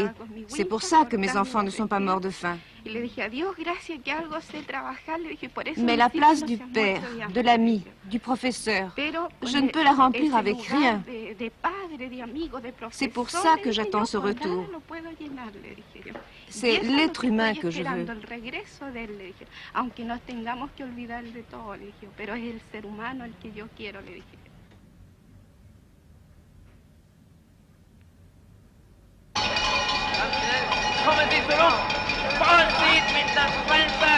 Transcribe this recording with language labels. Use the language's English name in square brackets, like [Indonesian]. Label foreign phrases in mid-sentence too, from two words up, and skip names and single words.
[French] C'est pour ça que mes enfants ne sont pas morts de faim. Mais la place du père, de l'ami, du professeur, je ne peux la remplir avec rien. C'est pour ça que j'attends ce retour. C'est l'être humain que je veux. [German] Kommen Sie zurück! Fahren Sie mit der Fenster!